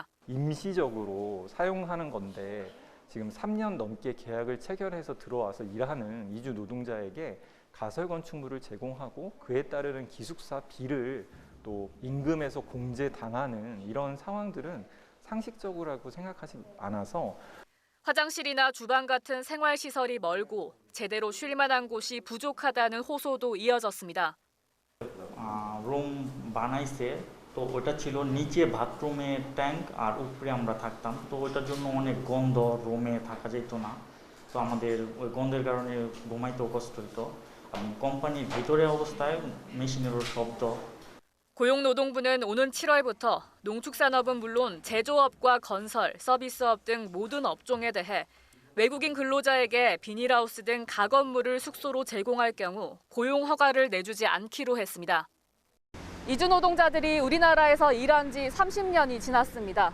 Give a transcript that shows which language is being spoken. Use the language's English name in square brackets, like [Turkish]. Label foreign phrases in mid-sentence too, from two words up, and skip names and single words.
[Korean] 임시적으로 사용하는 건데 지금 3년 넘게 계약을 체결해서 들어와서 일하는 이주 노동자에게 가설 건축물을 제공하고 그에 따르는 기숙사비를 또 임금에서 공제당하는 이런 상황들은 상식적이라고 생각하지 않아서 화장실이나 주방 같은 생활시설이 멀고 제대로 쉴 만한 곳이 부족하다는 호소도 이어졌습니다. [Bangla] রুম বানাইছে তো ওটা ছিল নিচে বাথরুমে ট্যাঙ্ক আর উপরে আমরা থাকতাম তো ওটার জন্য অনেক গন্ধ রুমে থাকা যেত না তো আমাদের ওই গন্ধের কারণে ঘুমাইতেও কষ্ট হতো কোম্পানির ভিতরে অবস্থায় মেশিনেরও শব্দ [Korean] 고용노동부는 오는 7월부터 농축산업은 물론 제조업과 건설, 서비스업 등 모든 업종에 대해 외국인 근로자에게 비닐하우스 등 가건물을 숙소로 제공할 경우 고용 허가를 내주지 않기로 했습니다. 이주 노동자들이 우리나라에서 일한 지 30년이 지났습니다.